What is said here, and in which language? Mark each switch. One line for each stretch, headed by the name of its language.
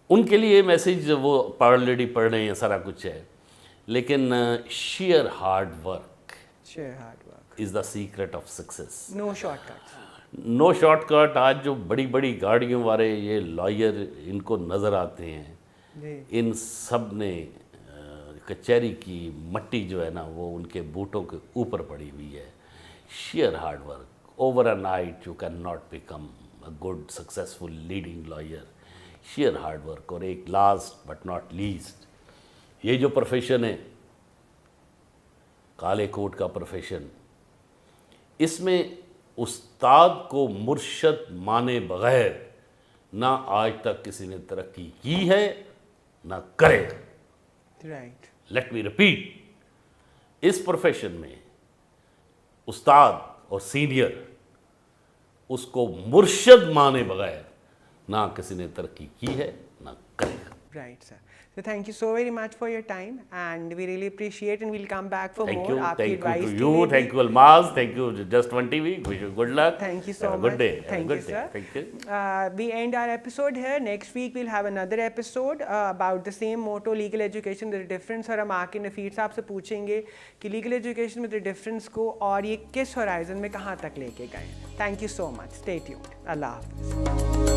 Urdu: ان کے لیے میسج, وہ آلریڈی پڑھ رہے ہیں, سارا کچھ ہے, لیکن sheer hard work is the secret of success.
English: No shortcuts. No shortcut.
Urdu: آج جو بڑی بڑی گاڑیوں والے یہ لائر ان کو نظر آتے ہیں, ان سب نے کچہری کی مٹی جو ہے نا وہ ان کے بوٹوں کے اوپر پڑی ہوئی ہے.
English: sheer hard work. Over a night you cannot become a good successful leading lawyer. sheer hard work.
Urdu: اور ایک last but not least, یہ جو پروفیشن ہے کالے کوٹ کا پروفیشن, اس میں استاد کو مرشد مانے بغیر نہ آج تک کسی نے ترقی کی ہے نہ کرے.
English: Right.
Urdu: لیٹ می ریپیٹ, اس پروفیشن میں استاد اور سینئر اس کو مرشد مانے بغیر نہ کسی نے ترقی کی ہے نہ کرے گا.
English: Right, sir. So thank you so very much for your time, and we really appreciate, and we'll come back for thank more. You, thank you to you, thank you Almaz, thank you Just One TV. Wish you good luck. Thank you so much. Good day. Thank you, sir. Thank you. We end our episode here. Next week we'll have another episode about the same motto, legal education, the difference. اور ہم آ کے نفیر صاحب سے پوچھیں گے کہ legal education میں the difference کو اور یہ کس horizon میں کہاں تک لے کے گئے. Thank you so much. Stay tuned. اللہ حافظ.